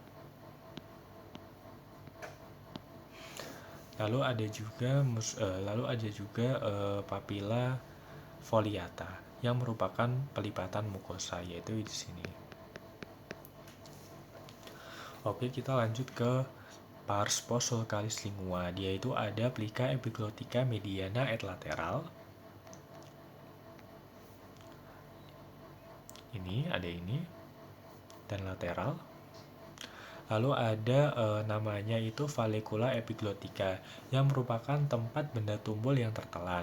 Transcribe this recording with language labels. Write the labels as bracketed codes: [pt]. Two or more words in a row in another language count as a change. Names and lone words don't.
[id] Lalu ada juga [la] papilla foliata [id] yang merupakan pelipatan mukosa, yaitu di sini. Oke, kita lanjut ke [la] pars posulcalis lingua. [id] Dia itu ada [la] plica epiglottica mediana et lateral. [id] Ini ada ini dan lateral. Lalu ada namanya itu [la] vallecula epiglottica [id] yang merupakan tempat benda tumpul yang tertelan.